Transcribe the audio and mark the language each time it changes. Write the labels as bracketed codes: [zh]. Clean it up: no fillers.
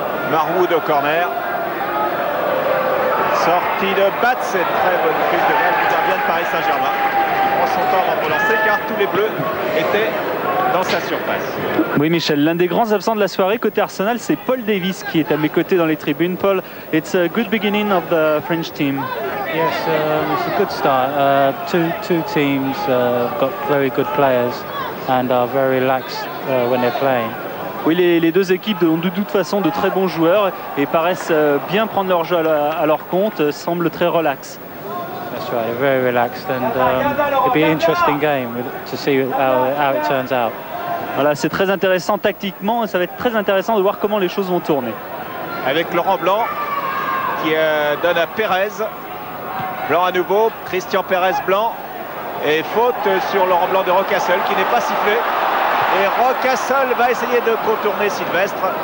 [fr] Marwood au corner. Sortie de Batz, cette très bonne prise de balle du gardien de Paris Saint-Germain. Il prend son temps avant de relancer car tous les bleus étaient dans sa surface. Oui Michel, l'un des grands absents de la soirée côté Arsenal, c'est Paul Davis qui est à mes côtés dans les tribunes. [en] Paul, it's a good beginning of the French team. Yes, it's a good start. Two teams got very good players and are very relaxed when they're playing. [fr] Oui, les deux équipes ont de toute façon de très bons joueurs et paraissent bien prendre leur jeu à leur compte, semblent très relax. [en] That's right, they're very relaxed and it'll be an interesting game to see how it turns out. [fr] Voilà, c'est très intéressant tactiquement et ça va être très intéressant de voir comment les choses vont tourner. Avec Laurent Blanc qui donne à Pérez. Blanc à nouveau, Christian Pérez Blanc. Et faute sur Laurent Blanc de Rocastle qui n'est pas sifflé. Et Rocastle va essayer de contourner Sylvestre.